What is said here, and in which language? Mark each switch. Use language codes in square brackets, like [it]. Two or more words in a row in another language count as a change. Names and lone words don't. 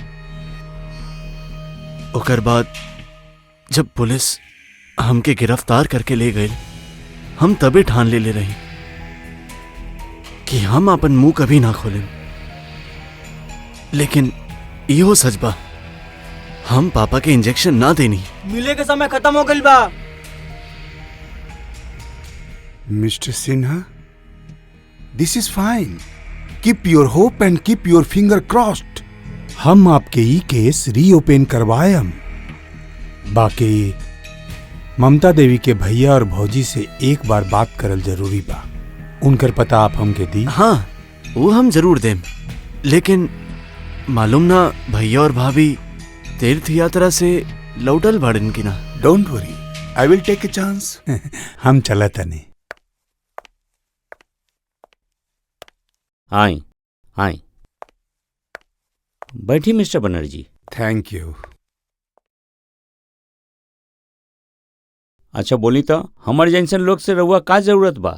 [bho] ओकर बाद जब पुलिस हमके गिरफ्तार करके ले गई, हम तबे ठान ले रही कि हम अपन मुंह कभी ना खोलें। लेकिन इहो सच बा, हम पापा के इंजेक्शन ना देनी। मिले के समय खत्म हो गई बा। मिस्टर सिन्हा, [en] This is fine. Keep your hope and keep your finger crossed. [bho] हम आपके ई [en] case reopen [bho] करवाए हम। बाकी ममता देवी के भैया और भौजी से एक बार बात करल जरूरी बा। उनकर पता आप हमके दी? हाँ, वो हम जरूर दें, लेकिन मालूम ना भैया और भाभी तीर्थ यात्रा से लौटल बाड़न की ना। [en] Don't worry, I will take a chance. [bho] हम चला तने। आई आई बैठी मिस्टर बनर्जी। [en] Thank you. [bho] अच्छा बोली तो हमर जैसन लोग से रहुआ का जरूरत बा?